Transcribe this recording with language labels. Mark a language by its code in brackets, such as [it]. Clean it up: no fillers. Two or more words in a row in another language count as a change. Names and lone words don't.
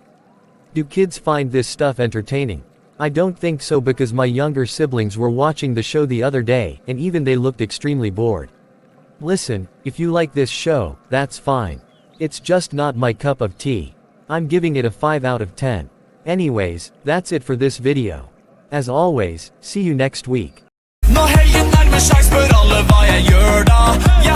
[en] Do kids find this stuff entertaining? I don't think so because my younger siblings were watching the show the other day, and even they looked extremely bored. Listen, if you like this show, that's fine. It's just not my cup of tea. I'm giving it a 5 out of 10. Anyways, that's it for this video. As always, see you next week. [no] Nå heier nærmer seg, spør alle hva jeg gjør da.